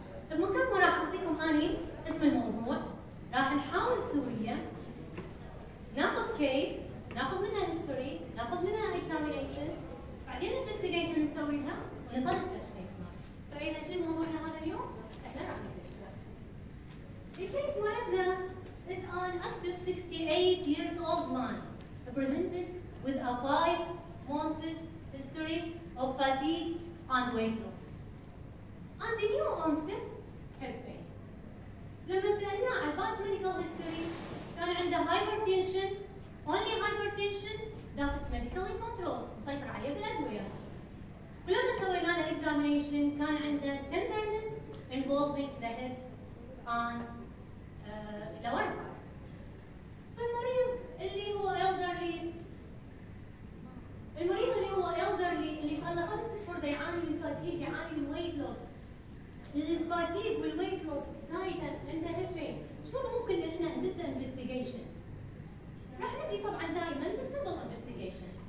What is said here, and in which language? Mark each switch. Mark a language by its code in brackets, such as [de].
[ar] بمكان ما راح أعطيكم أني اسم الموضوع، راح نحاول سوية ناخذ كيس، ناخذ منها هيستوري، ناخذ منها اكزامينيشن، بعدين انفستيجيشن نسويها ونصنف الكيس مالنا. فإذا شنو موضوعنا هذا اليوم؟ احنا راح نكتشفه. الكيس مالتنا [en] is an active 68 years old man presented with a 5 months history of fatigue and weight loss. And the new onset head pain. [ar] لما سألناه عن [en] past medical history [ar] كان عنده [en] hypertension, only hypertension that is medically controlled، [ar] مسيطر عليه بالأدوية. ولما سوينا له [en] examination [ar] كان عنده [en] tenderness involving the hips and lower back. [ar] فالمريض اللي هو elderly، اللي صار له 5 أشهر يعاني من fatigue، يعاني من weight loss. الفاتيج والويت لوس زايدا عنده هيب بين، شلون ممكن احنا ندز انفستيجيشن؟ راح نبدي طبعا دائما بالسمبل انفستيجيشن.